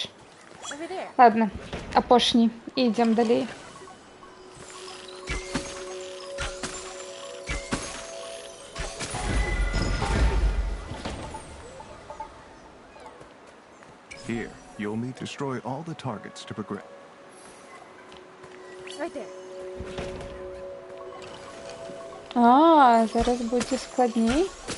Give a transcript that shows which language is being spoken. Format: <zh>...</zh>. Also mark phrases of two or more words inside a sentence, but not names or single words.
<be>Ладно, апошні. Ідем далей.</be> <en>Here, you'll need to destroy all the targets to progress. Right there.</en> <be>А, зараз будзе складней.</be>